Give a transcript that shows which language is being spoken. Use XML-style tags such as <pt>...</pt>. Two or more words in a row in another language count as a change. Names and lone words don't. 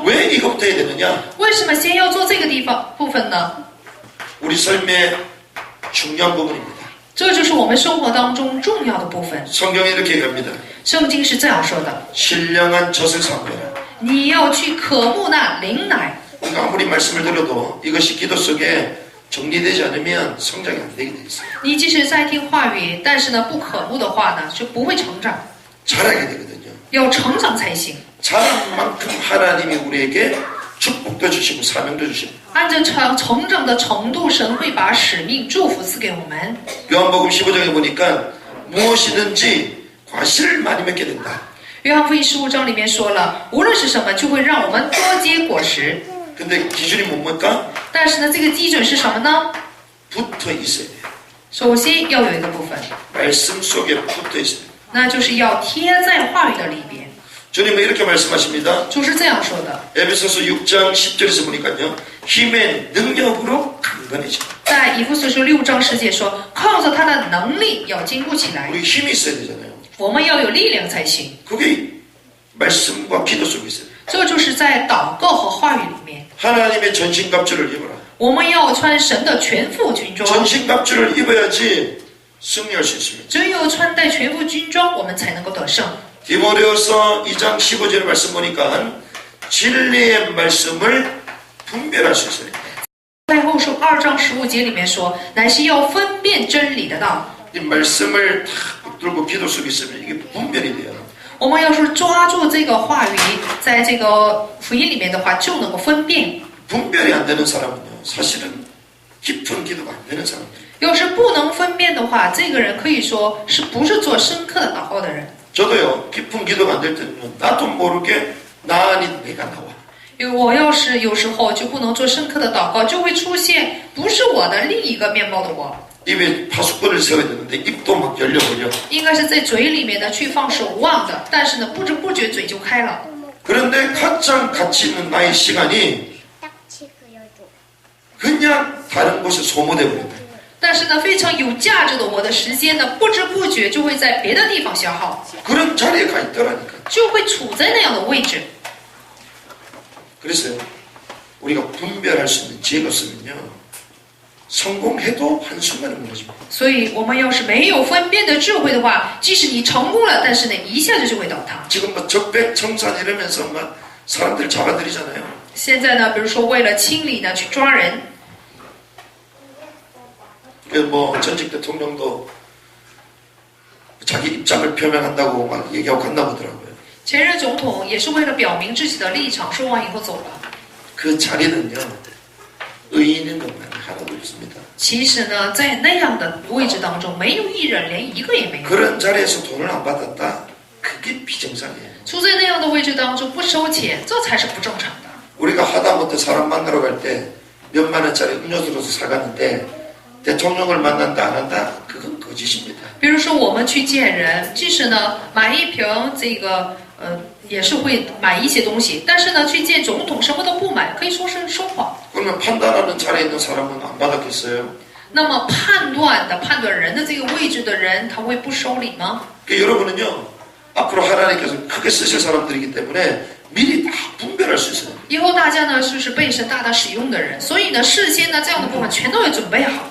<ko>왜 이것부터 해야 되느냐?</ko> <zh>为什么先要做这个地方部分呢？</zh> <ko>우리 삶의 중요한 부분입니다.</ko> <zh>这就是我们生活当中重要的部分。</zh> <ko>성경이 이렇게 얘기합니다.</ko> <zh>圣经是这样说的：</zh> <ko>신령한 젖을 삼겨라.</ko> <zh>你要去渴慕那灵奶。</zh> <ko>우리가 아무리 말씀을 들어도 이것이 기도 속에 정리되지 않으면 성장이 안 되게 돼 있어요.</ko> <zh>你即使在听话语，但是呢不渴慕的话呢，就不会成长。</zh> <ko>자라게 되거든요.</ko> <zh>要成长才行。</zh> <ko>자란 만큼 하나님이 우리에게 축복도 주시고 사명도 주시고.</ko> <zh>按照成长的程度，神会把使命、祝福赐给我们。</zh> <ko>요한복음 15장에 보니까 무엇이든지 과실을 많이 맺게 된다.</ko> <zh>约翰福音15章里面说了，无论是什么，就会让我们多结果实。</zh> <ko>근데 기준이 뭡니까?</ko> <zh>但是呢，这个基准是什么呢？</zh> <ko>붙어 있어야 돼요.</ko> <zh>首先要有一个部分，</zh> <ko>말씀 속에 붙어 있어야 돼요.</ko> <zh>那就是要贴在话语的里边。</zh> <ko>주님은 이렇게 말씀하십니다.</ko> <zh>主是这样说的，</zh> <ko>에베소서 6장 10절에서 보니까요. 힘의 능력으로 강건해져.</ko> <zh>在以弗所书6章10节说，靠着他的能力要坚固起来。</zh> <ko>우리 힘이 있어야 되잖아요.</ko> <zh>我们要有力量才行。</zh> <ko>그게 말씀과 기도 속에 있어요.</ko> <zh>这就是在祷告和话语里面，</zh> <ko>하나님의 전신갑주를 입어라.</ko> <zh>我们要穿神的全副军装。</zh> <ko>전신갑주를 입어야지 승리할 수 있습니다.</ko> <zh>只有穿戴全副军装，我们才能够得胜。</zh> <ko>디모데후서 2장 15절의 말씀 보니까 진리의 말씀을 분별할 수 있어요.</ko> <zh>在后书2章15节里面说，乃是要分辨真理的道。</zh> <ko>이 말씀을 탁 붙들고 기도 속에 있으면 이게 분별이 돼요.</ko> <zh>我们要是抓住这个话语，在这个福音里面的话，就能够分辨。</zh> <ko>분별이 안 되는 사람은요, 사실은 깊은 기도가 안 되는 사람들.</ko> <zh>要是不能分辨的话，这个人可以说是不是做深刻的祷告的人。</zh> <ko>저도요, 깊은 기도가 안 될 때는 나도 모르게 나 아닌 내가 나와.</ko> <zh>因为我要是有时候就不能做深刻的祷告，就会出现不是我的另一个面貌的我。</zh> <ko>입에 파수꾼을 세워야 되는데 입도 막 열려버려.</ko> <zh>应该是在嘴里面呢去放守望的，但是呢不知不觉嘴就开了。</zh> <ko>그런데 가장 가치 있는 나의 시간이 그냥 다른 곳에 소모돼 버린다.</ko> <zh>但是呢，非常有价值的我的时间呢，不知不觉就会在别的地方消耗，</zh> <ko>그런 자리에 가 있더라니까.</ko> <zh>就会处在那样的位置。</zh> <ko>그래서 우리가 분별할 수 있는 지혜가 없으면요, 성공해도 한순간에 무너집니다.</ko> <zh>所以我们要是没有分辨的智慧的话，即使你成功了，但是呢，一下子就会倒塌。</zh> <ko>지금 뭐 적백청산 이러면서 막 사람들 잡아들이잖아요.</ko> <zh>现在呢，比如说为了清理呢，去抓人，</zh> <ko>뭐 전직 대통령도 자기 입장을 표명한다고 막 얘기하고 갔나 보더라고요.</ko> <zh>前任总统也是为了表明自己的立场，说完以后走了。</zh> <ko>그 자리는요, 의인인 것만 하나도 없습니다.</ko> <zh>其实呢，在那样的位置当中，没有一人，连一个也没有。</zh> <ko>그런 자리에서 돈을 안 받았다? 그게 비정상이에요.</ko> <zh>处在那样的位置当中不收钱，这才是不正常的。</zh> <ko>우리가 하다못해 사람 만나러 갈 때 몇만 원짜리 음료수로서 사갔는데 대통령을 만난다 안 한다? 그건 거짓입니다.</ko> <zh>比如说我们去见人，即使呢买一瓶这个也是会买一些东西，但是呢去见总统什么都不买，可以说是说谎。</zh> <ko>그러면 판단하는 자리에 있는 사람은 안 받았겠어요?</ko> <zh>那么判断人的这个位置的人，他会不收礼吗？</zh> <ko>여러분은요, 앞으로 하나님께서 크게 쓰실 사람들이기 때문에 미리 다 분별할 수 있어요.</ko> <zh>以后大家呢是被神大大使用的人，所以呢事先呢这样的部分全都要准备好。</zh>